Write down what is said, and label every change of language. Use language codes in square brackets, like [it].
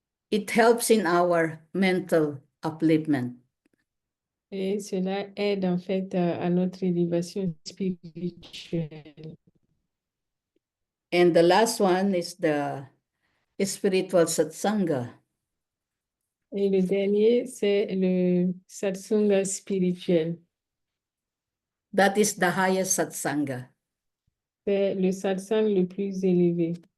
[en] It helps in our mental upliftment. [fr] Et cela aide en fait à notre élévation spirituelle. [en] And the last one is the spiritual satsanga. [fr] Et le dernier, c'est le Satsaunga spirituel. [en] That is the highest satsanga, [fr] C'est le satsang le plus élevé.